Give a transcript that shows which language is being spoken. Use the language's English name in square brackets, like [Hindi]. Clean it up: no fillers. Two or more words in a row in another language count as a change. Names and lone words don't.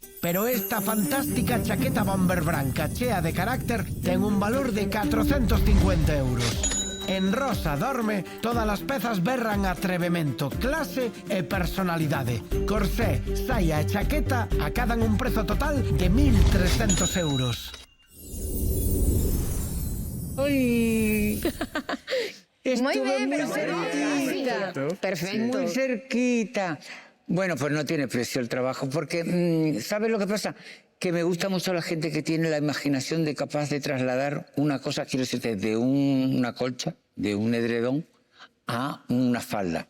[Galician] Pero esta fantástica chaqueta bomber branca chea de carácter ten un valor de 450 euros. En Rosa dorme, todas as pezas berran atrevemento, clase e personalidade. Corsé, saia e chaqueta acadan un prezo total de 1.300 euros. [Spanish] ¡Uy! Muy bien, pero muy cerquita. Perfecto. Muy cerquita. Bueno, pues no tiene precio el trabajo, porque ¿sabes lo que pasa? Que me gusta mucho la gente que tiene la imaginación de capaz de trasladar una cosa, quiero decirte, de una colcha, de un edredón, a una falda.